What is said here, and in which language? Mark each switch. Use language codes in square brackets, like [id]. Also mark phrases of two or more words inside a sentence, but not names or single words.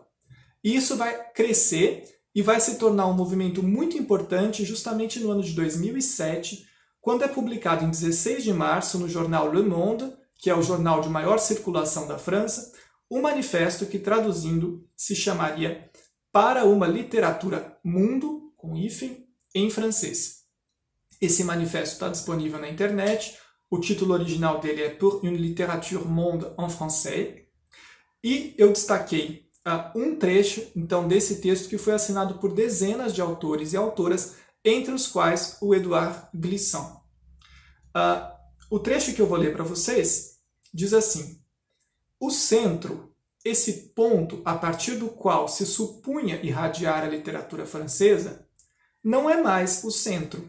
[pt] E isso vai crescer e vai se tornar um movimento muito importante justamente no ano de 2007, quando é publicado em 16 de março no jornal Le Monde, que é o jornal de maior circulação da França, um manifesto que, traduzindo, se chamaria Para uma Literatura Mundo, com hífen, em francês. Esse manifesto está disponível na internet, o título original dele é Pour une littérature monde en français, e eu destaquei um trecho, então, desse texto que foi assinado por dezenas de autores e autoras, entre os quais o Édouard Glissant. O trecho que eu vou ler para vocês diz assim: o centro, esse ponto a partir do qual se supunha irradiar a literatura francesa, não é mais o centro.